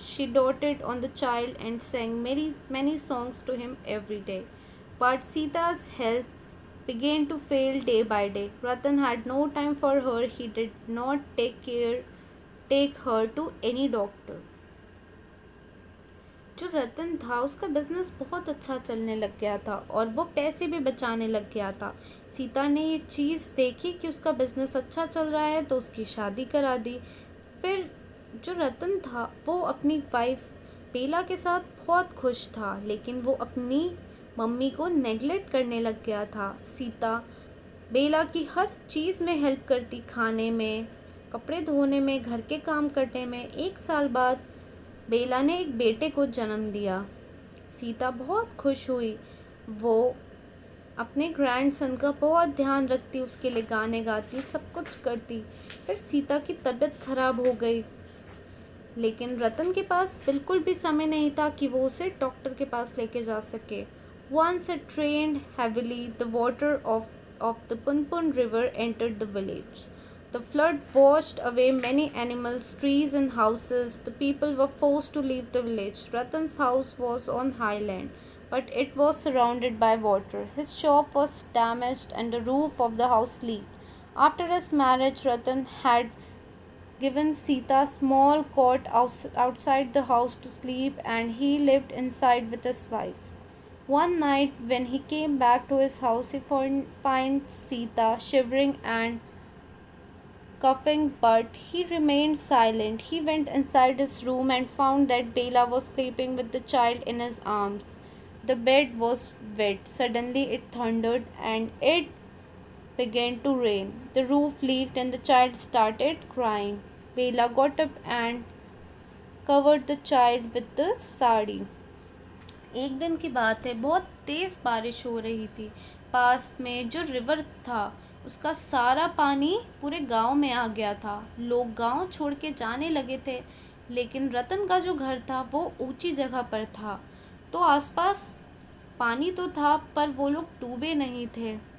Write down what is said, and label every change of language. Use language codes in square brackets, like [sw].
[en] She doted on the child and sang many songs to him every day. But Sita's health began to fail day by day. Ratan had no time for her. He did not take her to any doctor. [hi] जो रतन था उसका business बहुत अच्छा चलने लग गया था और वो पैसे भी बचाने लग गया था। सीता ने ये चीज़ देखी कि उसका बिजनेस अच्छा चल रहा है, तो उसकी शादी करा दी। फिर जो रतन था वो अपनी वाइफ बेला के साथ बहुत खुश था, लेकिन वो अपनी मम्मी को नेगलेक्ट करने लग गया था। सीता बेला की हर चीज़ में हेल्प करती, खाने में, कपड़े धोने में, घर के काम करने में। 1 साल बाद बेला ने एक बेटे को जन्म दिया। सीता बहुत खुश हुई। वो अपने ग्रैंडसन का बहुत ध्यान रखती, उसके लिए गाने गाती, सब कुछ करती। फिर सीता की तबीयत खराब हो गई, लेकिन रतन के पास बिल्कुल भी समय नहीं था कि वो उसे डॉक्टर के पास लेके जा सके। [en] Once it rained heavily, the water of the Punpun river entered the village. The flood washed away many animals, trees, and houses. The people were forced to leave the village. Ratan's house was on highland, but it was surrounded by water. His shop was damaged and the roof of the house leaked. After his marriage, Ratan had given Sita a small cot outside the house to sleep, and he lived inside with his wife. One night, when he came back to his house, he finds Sita shivering and coughing, but he remained silent. He went inside his room and found that Bela was sleeping with the child in his arms. The bed was wet. Suddenly, it thundered and it began to rain. The roof leaked and the child started crying. Bela got up and covered the child with the sari. [hi] एक दिन की बात है, बहुत तेज़ बारिश हो रही थी। पास में जो रिवर था उसका सारा पानी पूरे गांव में आ गया था। लोग गांव छोड़ के जाने लगे थे, लेकिन रतन का जो घर था वो ऊंची जगह पर था, तो आसपास पानी तो था पर वो लोग डूबे नहीं थे।